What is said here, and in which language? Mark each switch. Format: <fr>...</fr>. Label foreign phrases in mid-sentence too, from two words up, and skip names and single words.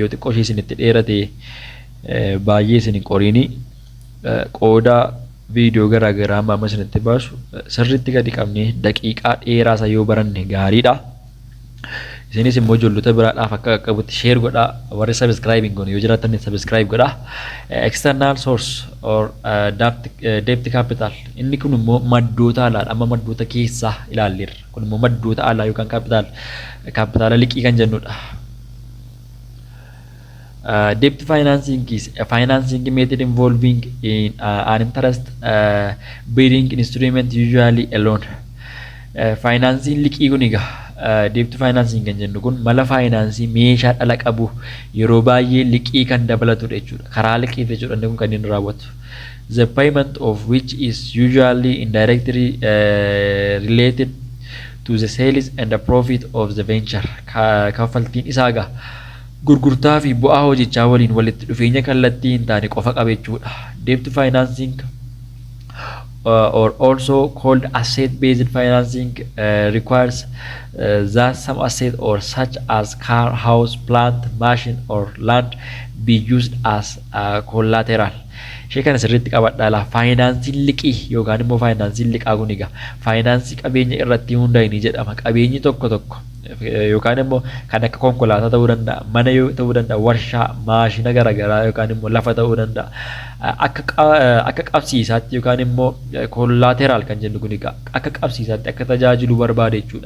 <om>Yoo xiqqoo ishee isinitti dheerate baay'ee isin hin qoriini. Qooda viidiyoo garaa garaa amma isinitti baasu sirriitti gadi qabnee daqiiqaa dheeraa isa yoo baranne gaariidha. Isinis immoo ijoollota biraadhaaf akka qaqqabutti share godhaa. Warri subscribing goone yoo jiraatan subscribe godhaa.</om> <en>External source or debt capital</en> <om>inni kun immoo maddoota alaadha. Amma maddoota keessaa ilaalleerra. Kun immoo maddoota alaa yookaan capital liqii kan jennudha.</om> <en>Debt financing is a financing method involving in an interest bearing instrument usually alone.</en> <om>Financing liqii kun egaa</om> <en>debt financing</en> <om>kan jennu kun mala financing meeshaa dhala qabu yeroo baay'ee liqii kan dabalatudha jechuudha. Karaa liqii jechuudha inni kun kan inni raawwatu.</om> <en>The payment of which is usually indirectly related to the sales and the profit of the venture.</en> <om>Kaffaltiin isaa egaa gurgurtaa fi bu'aa hojichaa waliin walitti dhufeenya kallattii hin taane qofa qaba jechuudha.</om> <en>Debt financing or also called asset-based financing requires that some asset or such as car, house, plant, machine or land be used as collateral.</en> <om>Ishee kana sirriitti qabadhaa. Faayinaansiin liqii yookaan immoo faayinaansiin liqaa kun egaa faayinaansii qabeenya irratti hundaa'e ni jedhama. Qabeenyi tokko tokko yookaan immoo kan akka konkolaataa ta'uu danda'a, mana ta'uu danda'a, warshaa, maashina garaagaraa yookaan immoo lafa ta'uu danda'a. Akka qabsiisaatti yookaan immoo kollaateraal kan jennu kun egaa akka qabsiisaatti akka tajaajilu barbaade jechuudha.</om>